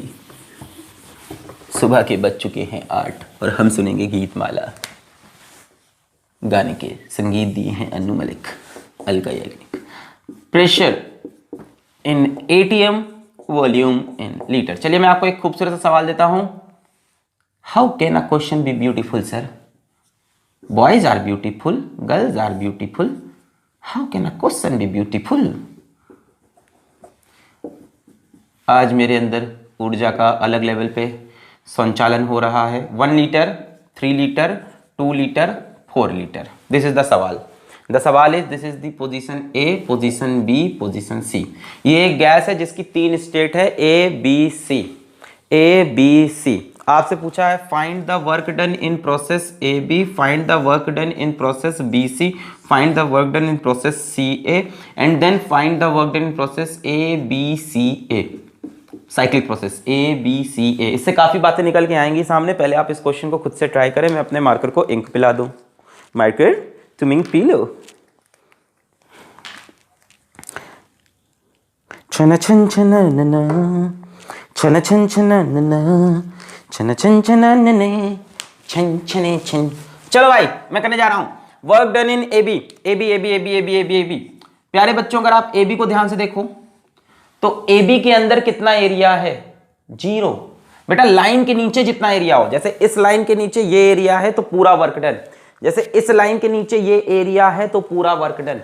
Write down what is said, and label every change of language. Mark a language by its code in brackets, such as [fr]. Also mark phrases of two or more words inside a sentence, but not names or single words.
[hi] सुबह के बज चुके हैं 8 और हम सुनेंगे गीतमाला। गाने के संगीत दिए हैं अनु मलिक, अलका याग्निक। [en] pressure in ATM, volume in liter. [hi] चलिए मैं आपको एक खूबसूरत सा सवाल देता हूं। [en] how can a question be beautiful sir? boys are beautiful, girls are beautiful, how can a question be beautiful? [hi] आज मेरे अंदर ऊर्जा का अलग लेवल पे संचालन हो रहा है। [en] 1 liter, 3 liter, 2 liter, 4 liter. This is the सवाल। the सवाल is, this is the position A, position B, position C। [hi] ये एक गैस है जिसकी 3 स्टेट है, ए बी सी। [en] आपसे पूछा है find the work done in process A B, find the work done in process B C, find the work done in process C A, and then find the work done in process A B C A, एंड देन फाइंड द वर्क डन इन प्रोसेस ए बी सी ए। cyclic process A B C A. [hi] इससे काफी बातें निकल के आएंगी सामने। पहले आप इस क्वेश्चन को खुद से ट्राई करें। मैं अपने मार्कर को इंक पिला दूं। मार्कर तुम इंक पी लो। छन छन छन नना, छन छन छन नना, छन छन छन नने, छन छने छन। चलो भाई मैं करने जा रहा हूं [en] work done in A B. ए बी ए बी ए बी ए बी ए बी ए बी। [hi] प्यारे बच्चों अगर आप ए बी को ध्यान से देखो तो ए बी के अंदर कितना एरिया है? 0। बेटा लाइन के नीचे जितना एरिया हो, जैसे इस लाइन के नीचे ये एरिया है तो पूरा [en] work done, [hi] जैसे इस लाइन के नीचे ये एरिया है तो पूरा [en] work done.